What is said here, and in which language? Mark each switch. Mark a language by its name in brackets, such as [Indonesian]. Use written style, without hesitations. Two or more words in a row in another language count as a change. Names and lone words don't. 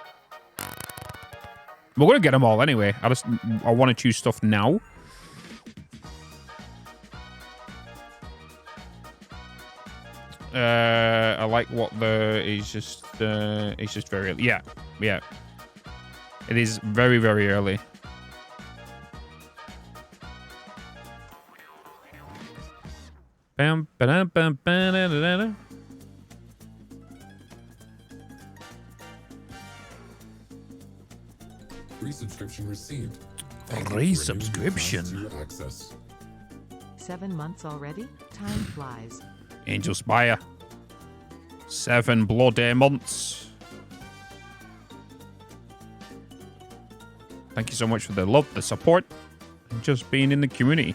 [English] We're going to get them all anyway. I want to choose stuff now. I like what it's just very early. Yeah. It is very, very early. Bam, ba-dum, bam, ba-da-da-da-da. Resubscription received. Resubscription. Access. 7 months already? Time flies. Angel Spire. 7 bloody months. Thank you so much for the love, the support, and just being in the community.